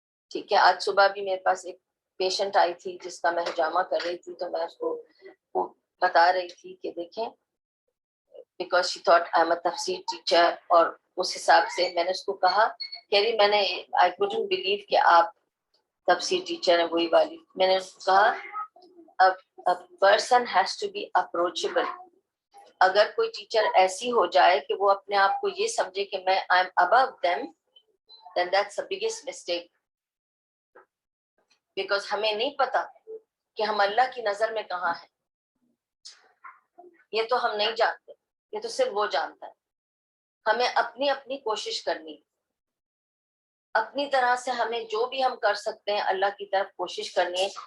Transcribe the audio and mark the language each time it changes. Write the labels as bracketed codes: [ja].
[ur] ٹھیک ہے, آج صبح بھی میرے پاس ایک پیشنٹ آئی تھی جس کا میں حجامہ کر رہی تھی, تو میں اس کو بتا رہی تھی کہ دیکھیں, [en] because she thought I'm a [ur] تفسیر ٹیچر, اور اس حساب سے میں نے اس کو کہا کہ میں نے [en] I couldn't believe [ur] کہ آپ تفسیر ٹیچر ہیں, وہی والی. میں نے اس کو کہا [en] a person has to be approachable. [ur] اگر کوئی ٹیچر ایسی ہو جائے کہ وہ اپنے آپ کو یہ سمجھے کہ میں [en] I'm above them, then that's the biggest mistake. Because [ur] ہمیں نہیں پتا کہ ہم اللہ کی نظر میں کہاں ہیں. یہ تو ہم نہیں جانتے, یہ تو صرف وہ جانتا ہے. ہمیں اپنی اپنی کوشش کرنی, اپنی طرح سے ہمیں جو بھی ہم کر سکتے ہیں اللہ کی طرف کوشش کرنی ہے.